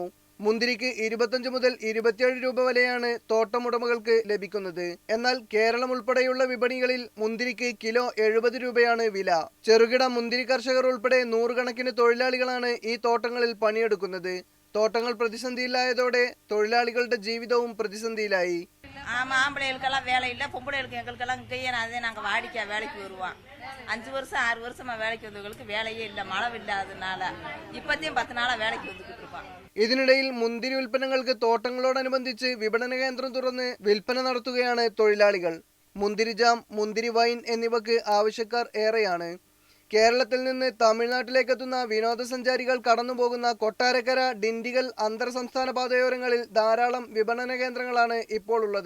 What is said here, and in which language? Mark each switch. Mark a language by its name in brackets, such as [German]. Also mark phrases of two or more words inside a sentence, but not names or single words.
[Malayalam] മുന്തിരിക്ക് 25 മുതൽ 27 രൂപ വരെയാണ് തോട്ടമുടമകൾക്ക് ലഭിക്കുന്നത്. എന്നാൽ കേരളം ഉൾപ്പെടെയുള്ള വിപണികളിൽ മുന്തിരിക്ക് കിലോ 70 രൂപയാണ് വില. ചെറുകിട മുന്തിരി കർഷകർ ഉൾപ്പെടെ നൂറുകണക്കിന് തൊഴിലാളികളാണ് ഈ തോട്ടങ്ങളിൽ പണിയെടുക്കുന്നത്. തോട്ടങ്ങൾ പ്രതിസന്ധിയിലായതോടെ തൊഴിലാളികളുടെ ജീവിതവും പ്രതിസന്ധിയിലായി. [Tamil] ஆம்பளைகளுக்கெல்லாம் வேலை இல்லை, பொம்பளைகளுக்கு எங்களுக்கெல்லாம் இங்கேயே நாங்கள் வாடிக்கை வேலைக்கு வருவோம். 5 வருஷம் 6 வருஷமா வேலைக்கு வந்தவங்களுக்கு வேலையே இல்லை, மழை இல்லாததுனால இப்பத்தையும் 10 நாளாக வேலைக்கு வந்துக்கிட்டு இருப்பான். [Malayalam] ഇതിനിടയിൽ മുന്തിരി ഉൽപ്പന്നങ്ങൾക്ക് തോട്ടങ്ങളോടനുബന്ധിച്ച് വിപണന കേന്ദ്രം തുറന്ന് വിൽപ്പന നടത്തുകയാണ് തൊഴിലാളികൾ. മുന്തിരി ജാം, മുന്തിരി വൈൻ എന്നിവക്ക് ആവശ്യക്കാർ ഏറെയാണ്. കേരളത്തിൽ നിന്ന് തമിഴ്നാട്ടിലേക്കെത്തുന്ന വിനോദസഞ്ചാരികൾ കടന്നുപോകുന്ന കൊട്ടാരക്കര, ഡിണ്ടിഗൽ അന്തർ സംസ്ഥാന പാതയോരങ്ങളിൽ ധാരാളം വിപണന കേന്ദ്രങ്ങളാണ് ഇപ്പോൾ ഉള്ളത്.